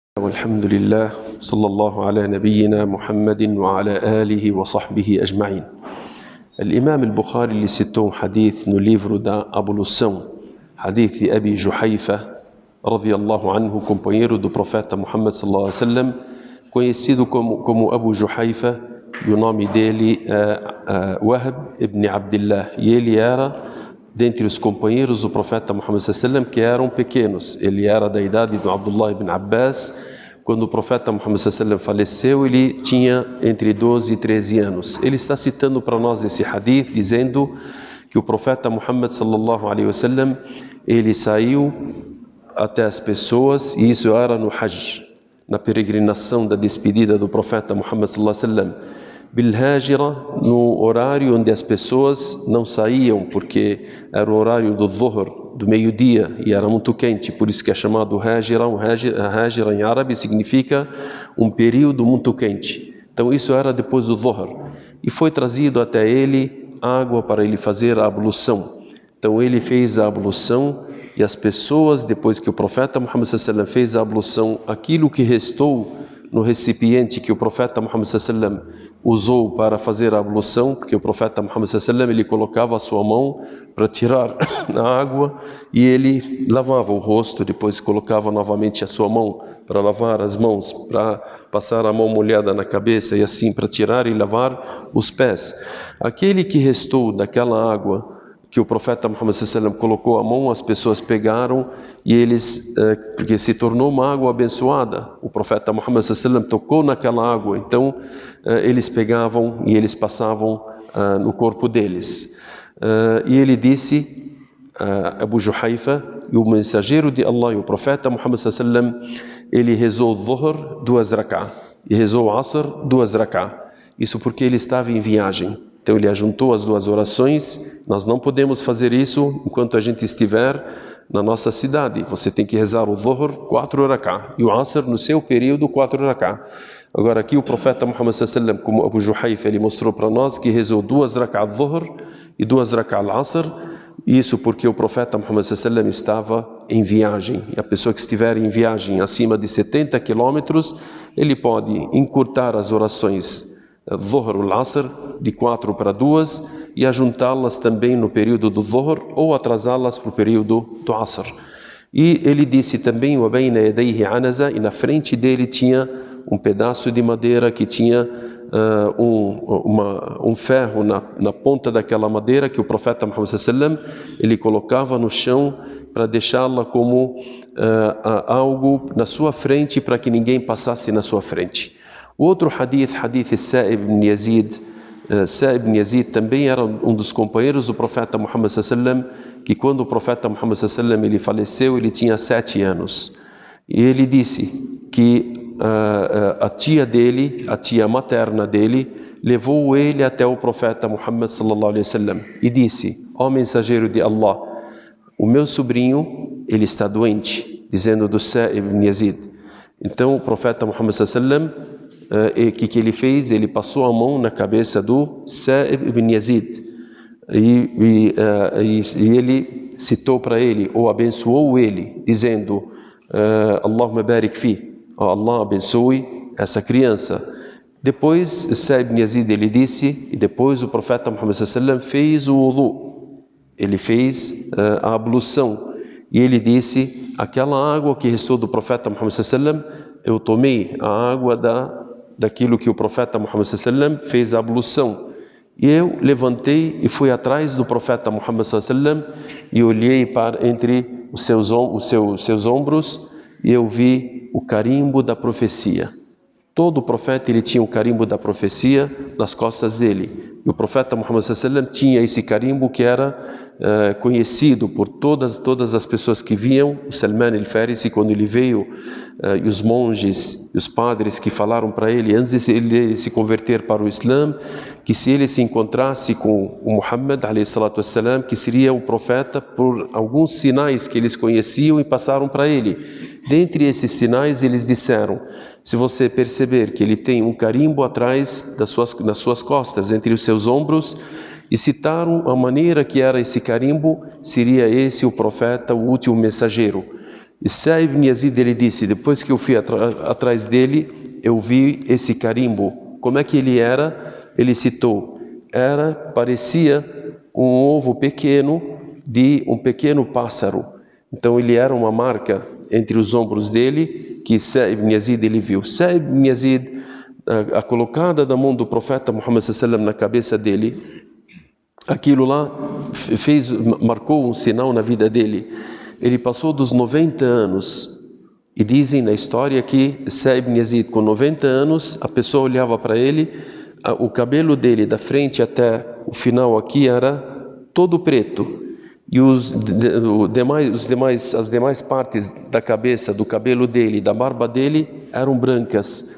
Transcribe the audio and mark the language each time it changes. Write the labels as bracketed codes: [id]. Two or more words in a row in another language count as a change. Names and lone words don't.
[ar] والحمد لله صلى الله على نبينا محمد وعلى آله وصحبه أجمعين. [pt] الإمام البخاري ele citou hadith no livro da ablução, hadith de Abi Juhayfa [ar] رضي الله عنه, [pt] companheiro do profeta Muhammad [ar] صلى الله عليه وسلم, [pt] conhecido como Abu Juhayfa, e o nome dele é Wahb ibn Abdullah, e ele era dentre os companheiros do profeta Muhammad [ar] صلى الله عليه وسلم [pt] que eram pequenos. Ele era da idade do Abdullah ibn Abbas. Quando o profeta Muhammad [ar] صلى الله عليه وسلم [pt] faleceu, ele tinha entre 12 e 13 anos. Ele está citando para nós esse hadith, dizendo que o profeta Muhammad [ar] صلى الله عليه وسلم, [pt] ele saiu até as pessoas, e isso era no Hajj, na peregrinação da despedida do profeta Muhammad [ar] صلى الله عليه وسلم, [pt] Bil-Hajira, no horário onde as pessoas não saíam, porque era o horário do Dhuhr, do meio-dia, e era muito quente, por isso que é chamado Hajira. Hajira em árabe significa um período muito quente. Então isso era depois do Dhuhr, e foi trazido até ele água para ele fazer a ablução. Então ele fez a ablução, e as pessoas, depois que o profeta Muhammad [ar] صلى الله عليه وسلم [pt] fez a ablução, aquilo que restou no recipiente que o profeta Muhammad [ar] صلى الله عليه وسلم [pt] usou para fazer a ablução, porque o profeta Muhammad [ar] صلى الله عليه وسلم, [pt] ele colocava a sua mão para tirar a água e ele lavava o rosto, depois colocava novamente a sua mão para lavar as mãos, para passar a mão molhada na cabeça e assim para tirar e lavar os pés. Aquele que restou daquela água que o profeta Muhammad [ar] صلى الله عليه وسلم [pt] colocou a mão, as pessoas pegaram e eles, porque se tornou uma água abençoada, o profeta Muhammad [ar] صلى الله عليه وسلم [pt] tocou naquela água, então eles pegavam e eles passavam no corpo deles. E ele disse, Abu Juhayfa, e o mensageiro de Allah, e o profeta Muhammad [ar] صلى الله عليه وسلم, [pt] ele rezou Dhuhr 2 rak'ah e rezou Asr 2 rak'ah. Isso porque ele estava em viagem. Então ele ajuntou as duas orações. Nós não podemos fazer isso enquanto a gente estiver na nossa cidade. Você tem que rezar o Dhuhr 4 rak'ah e o Asr no seu período 4 rak'ah. Agora aqui o profeta Muhammad [ar] صلى الله عليه وسلم, [pt] como Abu Juhayfa, ele mostrou para nós que rezou 2 rak'ah Dhuhr e 2 rak'ah Asr. Isso porque o profeta Muhammad [ar] صلى الله عليه وسلم [pt] estava em viagem. E a pessoa que estiver em viagem acima de 70 quilômetros, ele pode encurtar as orações Dhuhr e Asr de 4 para 2 e ajuntá-las também no período do Dhuhr ou atrasá-las para o período do Asr. E ele disse também, [ar] وبين يديه عنزة, [pt] e na frente dele tinha um pedaço de madeira que tinha um ferro na ponta daquela madeira, que o profeta Muhammad [ar] صلى الله عليه وسلم, [pt] ele colocava no chão para deixá-la como algo na sua frente, para que ninguém passasse na sua frente. O outro hadith Sa'ib ibn Yazid. Sa'ib ibn Yazid também era um dos companheiros do profeta Muhammad [ar] صلى الله عليه وسلم, [pt] que quando o profeta Muhammad [ar] صلى الله عليه وسلم [pt] ele faleceu, ele tinha 7 anos. E ele disse que a tia dele, a tia materna dele, levou ele até o profeta Muhammad [ar] صلى الله عليه وسلم [pt] e disse: ó mensageiro de Allah, o meu sobrinho, ele está doente, dizendo do Sa'ib ibn Yazid. Então o profeta Muhammad [ar] صلى الله عليه وسلم, [pt] o que ele fez? Ele passou a mão na cabeça do Sa'ib ibn Yazid e ele citou para ele, ou abençoou ele, dizendo: [ar] اللهم بارك في, [pt] Allah abençoe essa criança. Depois Sa'ib ibn Yazid, ele disse, e depois o profeta Muhammad [ar] صلى الله عليه وسلم [pt] fez o wudu, ele fez a ablução, e ele disse: aquela água que restou do profeta Muhammad [ar] صلى الله عليه وسلم, [pt] eu tomei a água daquilo que o profeta Muhammad [ar] صلى الله عليه وسلم [pt] fez a ablução. E eu levantei e fui atrás do profeta Muhammad [ar] صلى الله عليه وسلم [pt] e olhei para entre os seus ombros, e eu vi o carimbo da profecia. Todo profeta ele tinha um carimbo da profecia nas costas dele. E o profeta Muhammad [ar] صلى الله عليه وسلم [pt] tinha esse carimbo que era conhecido por todas as pessoas que viam. O Salman al-Farisi, quando ele veio, e os monges e os padres que falaram para ele, antes de ele se converter para o Islã, que se ele se encontrasse com o Muhammad [ar] عليه الصلاة والسلام, [pt] que seria o profeta, por alguns sinais que eles conheciam e passaram para ele. Dentre esses sinais, eles disseram: se você perceber que ele tem um carimbo atrás nas suas costas, entre os seus ombros, e citaram a maneira que era esse carimbo, seria esse o profeta, o último mensageiro. E Sa'ib ibn Yazid, ele disse, depois que eu fui atrás dele, eu vi esse carimbo. Como é que ele era? Ele citou, parecia um ovo pequeno de um pequeno pássaro. Então ele era uma marca entre os ombros dele que Sa'ib ibn Yazid ele viu. Sa'ib ibn Yazid, a colocada da mão do profeta Muhammad [ar] صلى الله عليه وسلم [pt] na cabeça dele, aquilo lá marcou um sinal na vida dele. Ele passou dos 90 anos e dizem na história que Sa'ib ibn Yazid, com 90 anos, a pessoa olhava para ele, o cabelo dele da frente até o final aqui era todo preto e as demais partes da cabeça, do cabelo dele, da barba dele eram brancas.